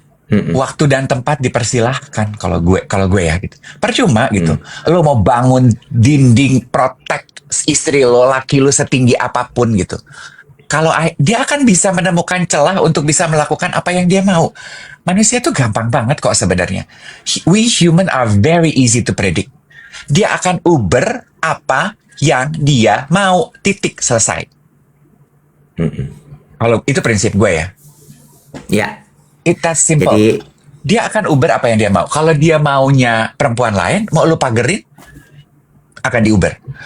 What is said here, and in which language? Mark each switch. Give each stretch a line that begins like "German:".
Indonesian: Waktu dan tempat dipersilahkan kalau gue ya gitu. Percuma gitu. Lo mau bangun dinding protect istri lo, laki lo setinggi apapun gitu. Kalau dia akan bisa menemukan celah untuk bisa melakukan apa yang dia mau. Manusia tuh gampang banget kok sebenarnya.
English: We human are very easy to predict.
Indonesian: Dia akan uber apa yang dia mau, titik, selesai. Kalau itu prinsip gue ya. Ya.
English: It's that simple.
Indonesian: Jadi Dia akan uber apa yang dia mau. Kalau dia maunya perempuan lain, mau lu pagerin, akan diuber.